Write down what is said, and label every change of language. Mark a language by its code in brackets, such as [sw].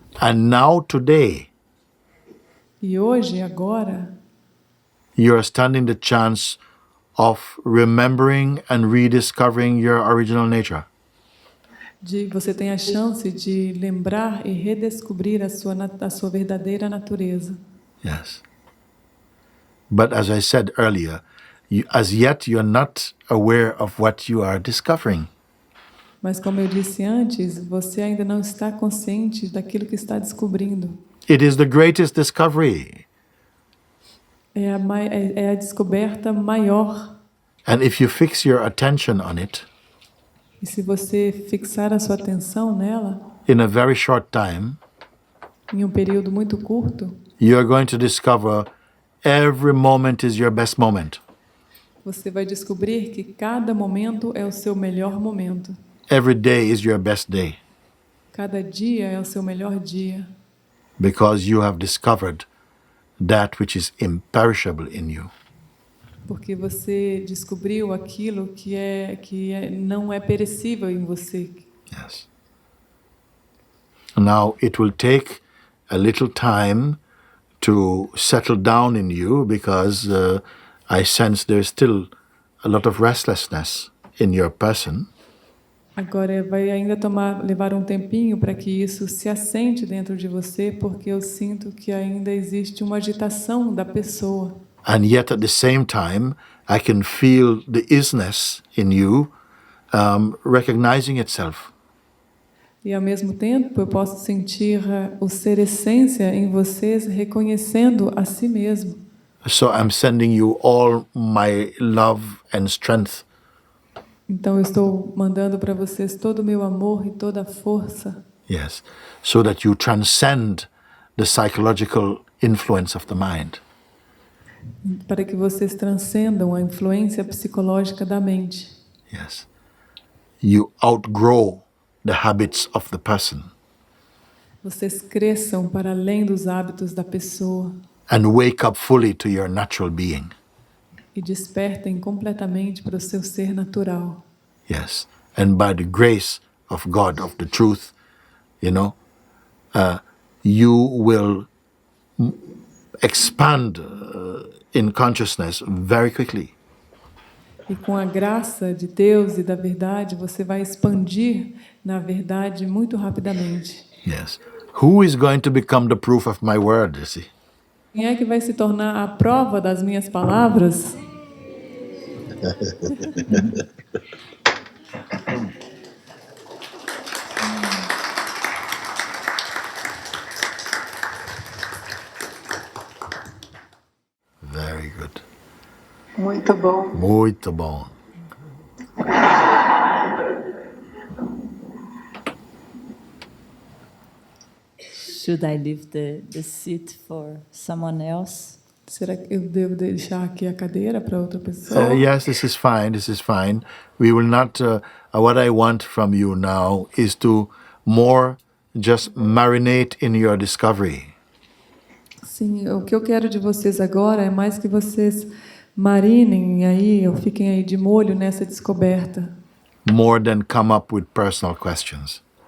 [en] And now today, [pt] E hoje, agora, [en] you are standing the chance of remembering and rediscovering your original nature. [pt] você tem a chance de lembrar e redescobrir a sua verdadeira natureza. [en] Yes. But as I said earlier, as yet you're not aware of what you are discovering. [pt] Mas como eu disse antes, você ainda não está consciente daquilo que está descobrindo. [en] It is the greatest discovery. [pt] É a descoberta maior. [en] And if you fix your attention on it, [pt] E se você fixar a sua atenção nela, [en] in a very short time, [pt] em um período muito curto, [en] you are going to discover every moment is your best moment. [pt] você vai descobrir que cada momento é o seu melhor momento. [en] Every day is your best day. [pt] Cada dia é o seu melhor dia. [en] Because you have discovered that which is imperishable in you. [pt] Porque você descobriu aquilo não é perecível em você. [en] Yes. Now it will take a little time to settle down in you because I sense there's still a lot of restlessness in your person. [pt] Agora vai ainda levar um tempinho para que isso se assente dentro de você, porque eu sinto que ainda existe uma agitação da pessoa. [en] And yet at the same time, I can feel the isness in you recognizing itself. [pt] E ao mesmo tempo eu posso sentir o ser essência em vocês reconhecendo a si mesmo. [en] So I'm sending you all my love and strength. [pt] Então eu estou mandando para vocês todo o meu amor e toda a força. [en] Yes, so that you transcend the psychological influence of the mind. [pt] Para que vocês transcendam a influência psicológica da mente. [en] Yes. You outgrow the habits of the person. [pt] Vocês cresçam para além dos hábitos da pessoa. [en] And wake up fully to your natural being. [pt] E despertem completamente para o seu ser natural. [en] Yes. And by the grace of God, of the truth, you will expand in consciousness very quickly. [pt] E com a graça de Deus e da verdade, você vai expandir na verdade muito rapidamente. [en] Yes. Who is going to become the proof of my word, you see? [pt] Quem é que vai se tornar a prova das minhas palavras? Muito bom. Muito bom. [en] Should I leave the seat for someone else? [pt] Será que eu devo deixar aqui a cadeira para outra pessoa? [en] Yes, this is fine. This is fine. We will not. What I want from you now is to more just marinate in your discovery. [pt] Sim, o que eu quero de vocês agora é mais que vocês marinem aí, ou fiquem aí de molho nessa descoberta. [en] More than come up with personal questions.